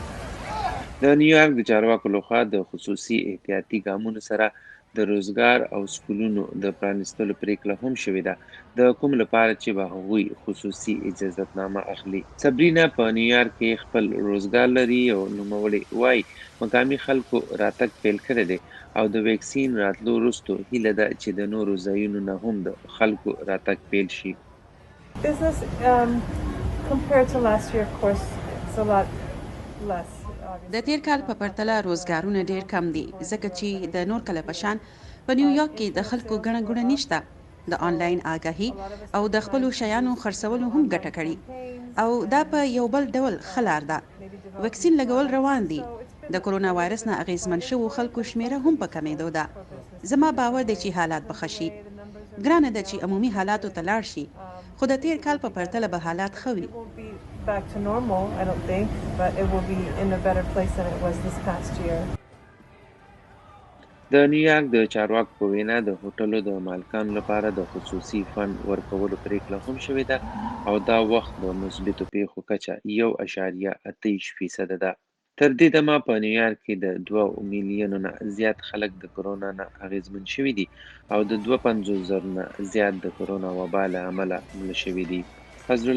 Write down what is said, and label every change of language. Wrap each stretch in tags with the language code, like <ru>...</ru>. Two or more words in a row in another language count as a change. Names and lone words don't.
<ps>د نیویارک د چارواکو لخوا د خصوصي احتیاطي ګامونو سره د روزګار او سکولونو د پرانیستلو پریکړه هم شوې ده، د کوم لپاره چې به هغوی خصوصي اجازتنامه اخلي. صبرینا په نیویارک کې خپل روزګار لري او نوموړې وایي مقامي خلکو راتګ پیل کړی دی او د ویکسین راتلو وروسته هیله ده چې د نورو ځایونو نه هم د خلکو راتګ پیل شي.</ps> <en>Business compared to last year, of course, it's a lot less.</en> <ps>د تیر کال په پرتله روزګارونه ډیر کم دي ځکه چې د نور کله په شان په نیویارک کې د خلکو ګڼه ګوڼه نشته. د آنلاین آگاهي او د خپلو شیانو خرڅولو هم ګټه کړي او دا په یو بل ډول ښه لار ده. ویکسین لګول روان دي. د کرونا وایرس نه اغیزمن شوو خلکو شمېره هم په کمېدو ده. زما باور دی چې حالات به ښه شي. ګرانه ده چې عمومي حالاتو ته لاړ شي، خو د تیر کال په پرتله به حالات ښه وي.</ps> <en>Back to normal, I don't think, but it will be in a better place than it was this past year.</en> <ps>د نیویارک د چارواکو په وینا د هوټلو د مالکانو لپاره د خصوصي فند ورکولو پریکړه هم شوې ده او دا وخت د مثبتو پیښو کچه 1.28% ده. تر دې دمه په نیویارک کې د 2 میلیونو نه زیات خلک د کرونا نه اغیزمن شوي دي او د 250,000 نه زیات د کرونا وبا له امله مړه شوي دي.</ps>